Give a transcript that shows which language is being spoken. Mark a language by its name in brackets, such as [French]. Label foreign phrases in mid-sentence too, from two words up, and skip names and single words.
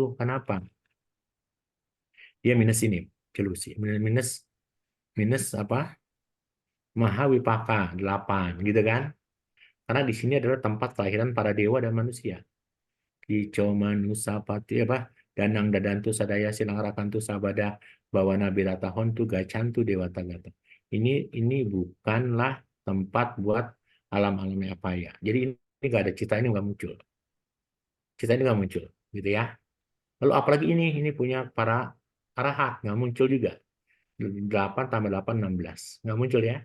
[Indonesian] Kenapa? Dia minus ini, jelusi. Minus minus apa? Mahawipaka 8 gitu kan? Karena di sini adalah tempat kelahiran para dewa dan manusia. Kico manusapati apa? [Pali] Danang dadantu sadaya silang rakantu sabada bawana birata hontu gacantu dewata gata. [Indonesian] Ini bukanlah tempat buat alam-alamnya apa ya. Jadi ini nggak ada cita ini nggak muncul. Cita ini nggak muncul, gitu ya. Lalu apalagi ini punya para arahat nggak muncul juga. 8 tambah 8 16 nggak muncul ya.